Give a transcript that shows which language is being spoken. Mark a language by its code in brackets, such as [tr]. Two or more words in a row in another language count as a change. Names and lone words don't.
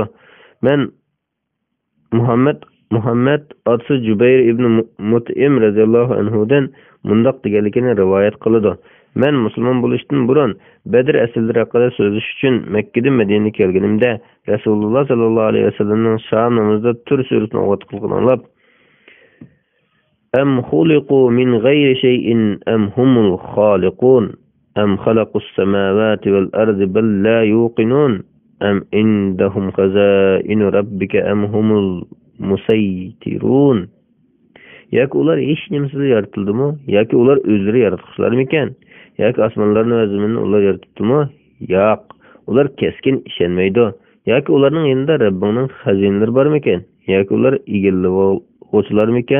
[uz] Men Muhammad as-Jubayr ibn Mut'im [ar] رضي الله عنه [uz] bunday deganligini rivoyat qiladi. Men musulmon bo'lishdan burun Badr asllari haqida so'zlash uchun Makkadan Madinaga kelganimda Rasululloh [ar] صلى الله عليه وسلم [uz] sham namozida tur suratini o'qitganlar. [ar] أم خلقوا من غير شيء أم هم الخالقون أم خلقوا السماوات والأرض بل لا يوقنون أم عندهم خزائن ربك أم هم المسيطرون. [uz] Yoki ular hech nimasiz yaratildimi? Yoki ular o'zlari yaratquchilarmikan? Yoki osmonlarni va zaminni ular yaratdimi? Yo'q. Ular keskin ishonmaydi. Yoki ularning yonida Rabbingning xazinalari bormikan? Yoki ular egiluvchilarmikan?